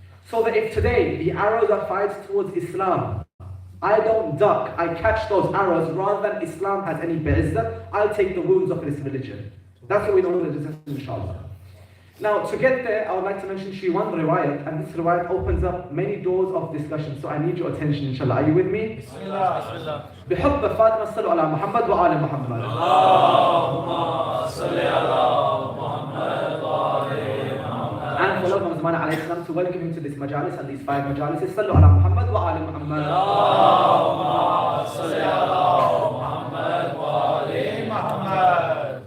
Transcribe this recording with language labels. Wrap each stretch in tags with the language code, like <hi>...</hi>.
<en>So that if today the arrows are fired towards Islam, I don't duck, I catch those arrows rather than Islam has any be'izzah, I'll take the wounds of this religion. That's what we know in the discussion, inshallah. Now, to get there, I would like to mention one riwayat, and this riwayat opens up many doors of discussion, so I need your attention, inshallah. Are you with me? Bismillah.</en> <ar>بحب فاطمة صلوا على محمد وآل محمد. اللهم صل على محمد وآل محمد.</ar> <en>And for Lord Muhammad alayhi salam to welcome him to this majalis and these 5 majalises.</en> <ar>صلوا على محمد وآل محمد. اللهم صل على محمد وآل محمد.</ar>